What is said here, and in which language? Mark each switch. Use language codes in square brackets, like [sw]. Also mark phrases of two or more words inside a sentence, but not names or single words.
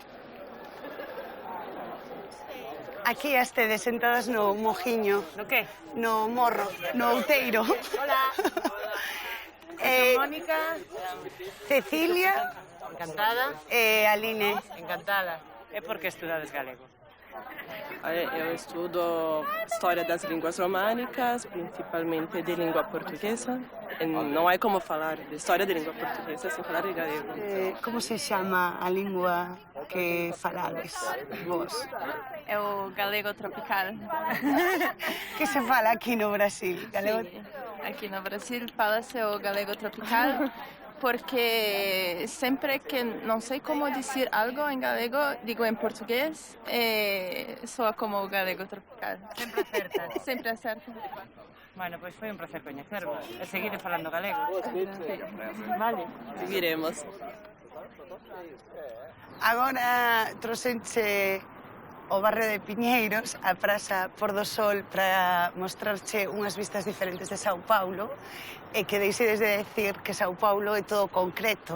[gl] Aquí estedes sentadas no mojiño. No que? No morro, no outeiro. Hola. Son Mónica. Cecilia. Encantada. E Aline. Encantada. E por que estudades galego? [pt] Eu estudo História das Línguas Românicas, principalmente de língua portuguesa. Não é como falar de História de língua portuguesa sem falar de galego. [gl] Como se chama a língua que falades vos? [pt] É o galego tropical. Que se fala aqui no Brasil? Galego... Sim, aqui no Brasil fala-se o galego tropical. Porque sempre que não sei como dizer algo em galego, digo em português e soa como o galego tropical. Sempre acerta? Sempre acerta. [gl] Bueno, pois foi un placer coñecervos. E seguir falando galego. Vale, seguiremos. Agora trouxenche o barrio de Piñeiros, a Praza Por do Sol, para mostrarche unhas vistas diferentes de Sao Paulo e que deixedes de decir que Sao Paulo é todo concreto.